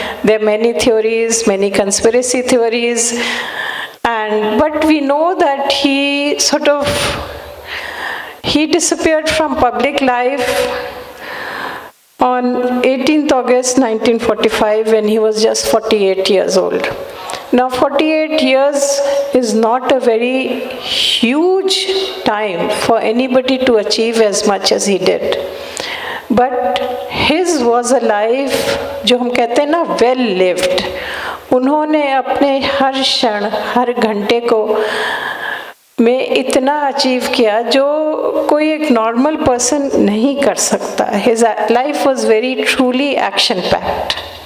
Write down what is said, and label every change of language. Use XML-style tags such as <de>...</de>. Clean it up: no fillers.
<en>There are many theories, many conspiracy theories, but we know that he disappeared from public life on 18th August 1945 when he was just 48 years old. Now 48 years is not a very huge time for anybody to achieve as much as he did. But his was a life,</en> <hi>जो हम कहते हैं ना,</hi> <en>well lived.</en> <hi>उन्होंने अपने हर क्षण, हर घंटे को में इतना अचीव किया जो कोई एक नॉर्मल पर्सन नहीं कर सकता.</hi> <en>His life was very truly action packed.</en>